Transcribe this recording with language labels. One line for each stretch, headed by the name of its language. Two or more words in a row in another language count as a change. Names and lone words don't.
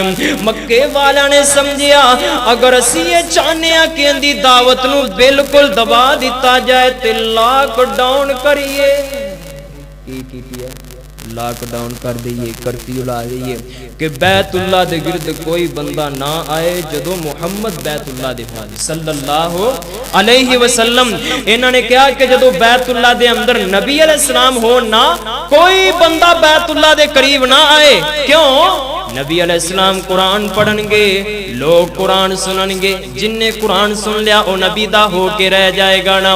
Punjabi: مکے والیاں نے سمجھیا اگر اسی ایہ چاہنے کہ ایہدی دعوت نوں بالکل دبا دتا جائے تے لاک ڈاؤن کریے، لاک ڈاؤن کر دئیے، کرفیو لا دئیے کہ بیت اللہ دے گرد کوئی بندہ نہ آئے جدوں محمد بیت اللہ دے ہون
Arabic: صلی اللہ علیہ وسلم.
Punjabi: انہاں نے کہا کہ جدوں بیت اللہ دے اندر نبی علیہ السلام ہون نا، کوئی بندہ بیت اللہ دے قریب نہ آئے. क्यों? نبی علیہ السلام قرآن پڑھنگے، لوک قرآن سننگے، جنے قرآن سن لیا او نبی دا ہو کے رہ جائے گا نا.